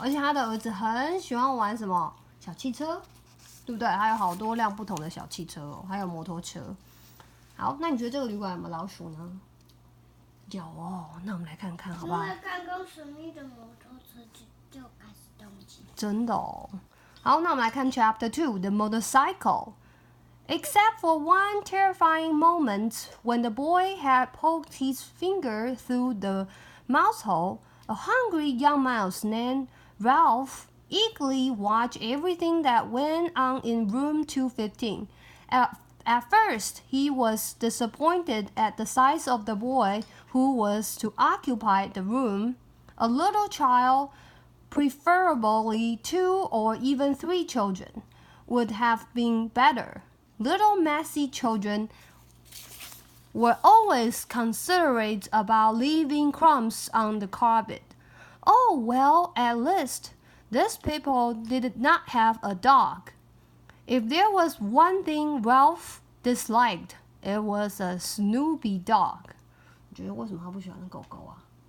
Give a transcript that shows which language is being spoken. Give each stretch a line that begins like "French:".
Chinese: 而且他的儿子很喜欢玩什么小汽车，对不对？还有好多辆不同的小汽车哦，还有摩托车。好，那你觉得这个旅馆有没有老鼠呢？有哦，那我们来看看好不好？因为刚刚神秘的摩托车就开始动起。真的哦。好，那我们来看
English: Chapter 2 The Motorcycle. Except for one terrifying moment when the boy had poked his finger through the mouse hole, a hungry young mouse named Ralph eagerly watched everything that went on in room 215. At first, he was disappointed at the size of the boy who was to occupy the room, a little child, preferably 2 or even 3 children, would have been better. Little messy children were always considerate about leaving crumbs on the carpet. Oh, well, at least these people did not have a dog. If there was one thing Ralph disliked, it was a Snoopy dog.
Chinese: 你觉得为什么他不喜欢狗狗啊？